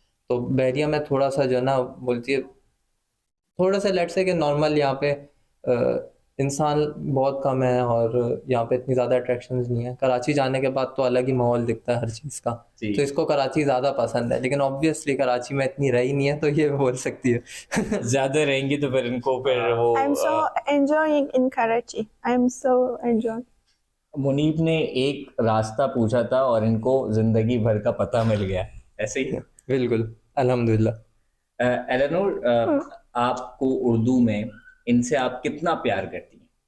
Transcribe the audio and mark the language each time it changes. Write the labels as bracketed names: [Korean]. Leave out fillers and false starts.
[Hindi] तो बहरिया में थोड़ा सा जो है ना बोलती है, थोड़ा सा लेट से कि नॉर्मल यहाँ पे इंसान बहुत कम है और यहाँ पे इतनी ज़्यादा अट्रैक्शंस नहीं है। कराची जाने के बाद तो अलग ही माहौल दिखता है हर चीज़ का, जी। तो इसको कराची ज़्यादा पसंद है, लेकिन ऑब्वियसली कराची में इतनी रही नहीं है तो ये बोल सकती है। ज्यादा रहेंगी तो फिर इनको फिर वो [English] I'm so enjoying in Karachi. I'm so enjoying. [Hindi] Munib ने एक रास्ता पूछा था और इनको जिंदगी भर का पता मिल गया, ऐसे ही। बिल्कुल, अल्हम्दुलिल्लाह। एलेनोर, आपको उर्दू में इनसे आप कितना प्यार करती हैं?